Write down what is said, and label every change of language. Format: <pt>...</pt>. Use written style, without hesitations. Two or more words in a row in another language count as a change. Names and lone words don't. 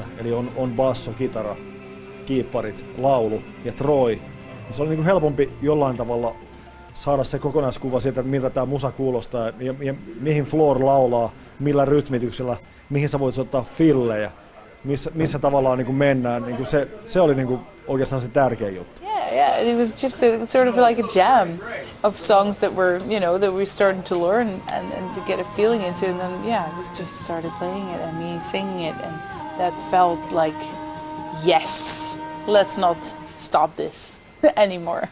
<fi>Eli on basso, kitara, kiipparit, laulu ja Troy. Ja se oli niin kuin helpompi jollain tavalla saada se kokonaiskuva siitä, että miltä tämä musa kuulostaa ja mihin Floor laulaa, millä rytmityksellä, mihin sä voit soittaa fillejä, missä tavallaan niin kuin mennään. Niin kuin se oli niin kuin oikeastaan se tärkein juttu.</fi> <en>Yeah, it was just sort of like a jam of songs that were, that we started to learn and to get a feeling into, and then I just started playing it and me singing it, and that felt like, yes, let's not stop this anymore.</en>